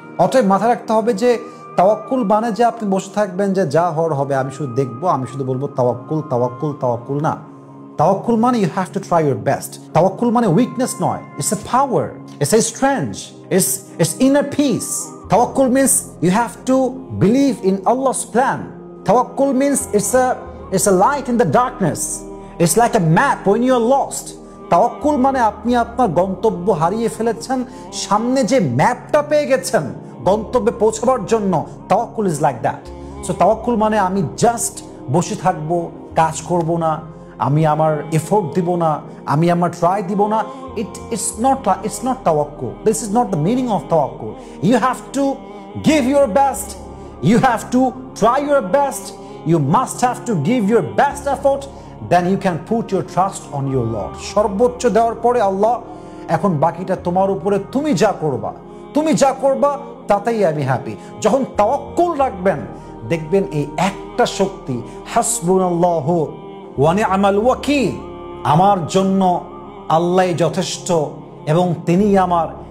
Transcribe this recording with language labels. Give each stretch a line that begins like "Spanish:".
Bangla: অতএব মাথায় রাখতে হবে যে তাওয়াক্কুল মানে যে আপনি বসে থাকবেন যে যা হওয়ার হবে, আমি শুধু দেখবো, আমি শুধু বলবো তাওয়াক্কুল তাওয়াক্কুল তাওয়াক্কুল, না।
English: তাওয়াক্কুল মানে you have to try your best. তাওয়াক্কুল মানে উইকনেস নয়, it's a power, it's a strength, it's inner peace. Tawakkul means you have to believe in Allah's plan. Tawakkul means it's a light in the darkness. It's like a map when you are lost.
Bangla: Tawakkul মানে আপনি আপনার গন্তব্য হারিয়ে ফেলেছেন, সামনে যে ম্যাপটা পেয়ে গেছেন গন্তব্যে পৌঁছাবার জন্য,
English: তাওয়াক্কুল is like that.
Bangla: সো তাওয়াক্কুল মানে আমি জাস্ট বসে থাকবো, কাজ করব না, আমি আমার এফোর্ট দিব না, আমি আমার ট্রাই দিব না।
English: It's not tawakkul. This is not the meaning of tawakkul. You have to give your best. You have to try your best. You must have to give your best effort. Then you can put your trust on your Lord.
Bangla: সর্বোচ্চ দেওয়ার পরে আল্লাহ, এখন বাকিটা তোমার উপরে, তুমি যা করবা তাতেই আমি হ্যাপি। যখন তাওয়াক্কুল রাখবেন, দেখবেন এই একটা শক্তি,
Arabic: হাসবুনাল্লাহু ওয়া নি'মাল ওয়াকিল,
Bangla: আমার জন্য আল্লাহই যথেষ্ট এবং তিনি আমার